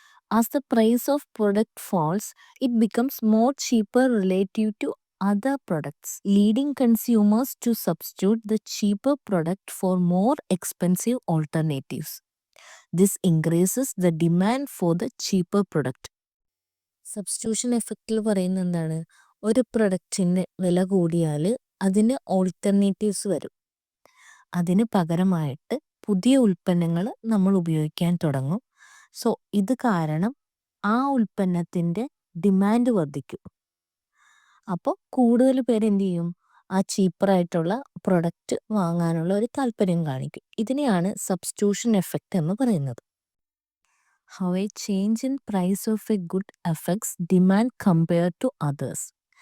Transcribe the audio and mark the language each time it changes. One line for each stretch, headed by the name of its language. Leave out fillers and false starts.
English: As the price of product falls, it becomes more cheaper relative to other products, leading consumers to substitute the cheaper product for more expensive alternatives. This increases the demand for the cheaper product.
Malayalam: Substitution എഫക്റ്റിൽ പറയുന്നത് എന്താണ്? ഒരു പ്രൊഡക്റ്റിൻ്റെ വില കൂടിയാൽ അതിന് alternatives വരും. അതിന് പകരമായിട്ട് പുതിയ ഉൽപ്പന്നങ്ങൾ നമ്മൾ ഉപയോഗിക്കാൻ തുടങ്ങും. സോ ഇത് കാരണം ആ ഉൽപ്പന്നത്തിൻ്റെ ഡിമാൻഡ് വർദ്ധിക്കും. അപ്പോൾ കൂടുതൽ പേര് എന്ത് ചെയ്യും, ആ ചീപ്പറായിട്ടുള്ള പ്രൊഡക്റ്റ് വാങ്ങാനുള്ള ഒരു താല്പര്യം കാണിക്കും. ഇതിനെയാണ് സബ്സ്റ്റിറ്റ്യൂഷൻ എഫക്റ്റ് എന്ന് പറയുന്നത്.
English: how a change in price of a good affects demand compared to others.